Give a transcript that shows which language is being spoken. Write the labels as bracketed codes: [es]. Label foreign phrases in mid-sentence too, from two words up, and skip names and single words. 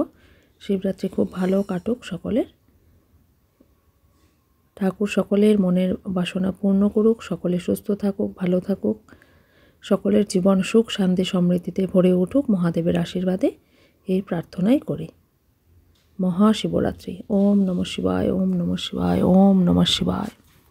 [bn] শিবরাত্রি খুব ভালো কাটুক সকলের। ঠাকুর সকলের মনের বাসনা পূর্ণ করুক, সকলে সুস্থ থাকুক, ভালো থাকুক, সকলের জীবন সুখ, শান্তি, সমৃদ্ধিতে ভরে উঠুক মহাদেবের আশীর্বাদে, এই প্রার্থনাই করি। মহাশিবরাত্রি। [sa] ওম নমঃ শিবায়, ওম নমঃ শিবায়, ওম নমঃ শিবায়।